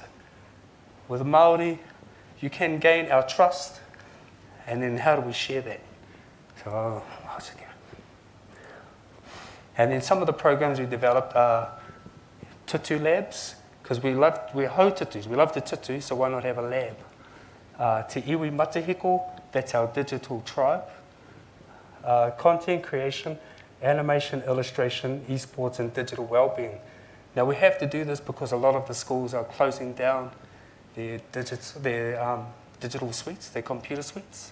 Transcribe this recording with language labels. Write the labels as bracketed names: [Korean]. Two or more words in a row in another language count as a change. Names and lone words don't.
[English] With Māori, you can gain our trust, and then how do we share that? So, and then some of the programs we developed are tutu labs, because we're [Māori] hau tutus, [English] we love the tutu, so why not have a lab? [Māori] Te iwi matahiko, [English] that's our digital tribe. Content creation, animation, illustration, esports, and digital well-being. Now we have to do this because a lot of the schools are closing down their digital suites, their computer suites.